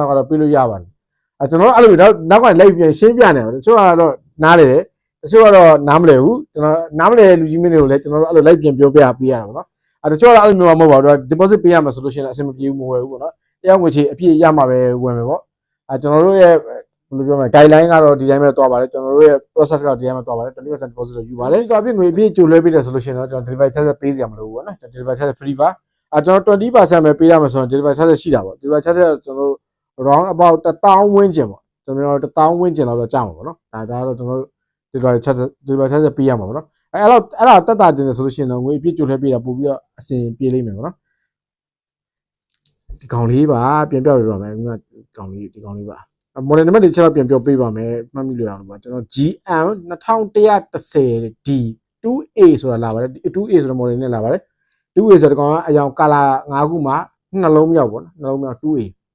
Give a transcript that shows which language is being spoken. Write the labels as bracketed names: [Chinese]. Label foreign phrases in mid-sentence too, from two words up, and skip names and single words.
[Burmese] လောက်ကတော့ပေးလို့ရပါတယ်ကျွန်တော်အဲ့လိုနောက်ကလိုက်ပြန်ရှင်းပြနေတယ်တချို့ကတော့နားလေတယ်တချို့ကတော့နားမလည်ဘူးကျွန်တော်နားမလည်လူကြီးမင်းတွေကိုလည်းကျွန်တော်တို့အဲ့လိုလိုက်ပြန်ပြောပြပေးရတာပေါ့နော်တချို့ကတော့အဲ့လိုမျိုးမဟုတ်ပါဘူး deposit ပေးရမှာဆိုလို့ရှိရင်အဆင်မပြေ ဘူးမဝယ်ဘူးပေါ့နော်တရားငွေချေအပြည့်ရမှာပဲဝင်မယ်ပေါ့ကျွန်တော်တို့ရဲ့ဘယ်လိုပြောမလဲ guideline ကတော့ဒီတိုင်းပဲသွားပါတယ်ကျွန်တော်တို့ရဲ့ process ကတော့ဒီတိုင်းပဲသွားပါတယ် 20% deposit ယူပါတယ်ဆိုတော့အပြည့်ငွေအပြ ည့်ကြိုလွှဲပေးတယ်ဆိုလို့ရှိရင်တော့ကျွန်တော် [English] delivery charge [Burmese] ပေးစရာမလိုဘူးပေါ့နော် [English] delivery charge free [Burmese] ပါကျွန်တော် 20% ပဲပေးရမှာဆိုတော့ [English] delivery charge [Burmese] ရှိတာပေါ့ [English] delivery charge [Burmese] ကျွန် တော်တို့ [English] round about [Burmese] 1000 ဝန်းကျင်ပေါ့ကျွန်တော်1000ဝန်းကျင်လောက်တော့ကြာမှာပေါ့နော်ဒါကတော့ကျွန်တော်တို့ [English] delivery charge [Burmese] ပေးရမှာ ပေါ့နော်အဲ့ဒါတက်တာကျင်တယ်ဆိုလို့ရှိရင်တော့ငွေအပြည့်ကြိုလွှဲပေးတာပို့ပြီးတော့အဆင်ပြေလိမ့်မယ်ပေါ့နော်ဒီကောင်လေးပါပြန်ပြောပြပါမယ်ဒီကောင်လေးပါ [English] model number [Burmese] တွေချက်တော့ပြန်ပြောပေးပါမယ်မှတ်မိလို့ရအောင်ပါကျွန်တော် GM 2110D 2A ဆိုတာလာပါတယ် 2A ဆိုတဲ့ model နဲ့လာပါတယ် 2A ဆိုတဲ့ကောင်ကအရောင် color 5ခုမှာနှလုံးမြောက်ပေါ့နော်နှလုံးမြောက် 2A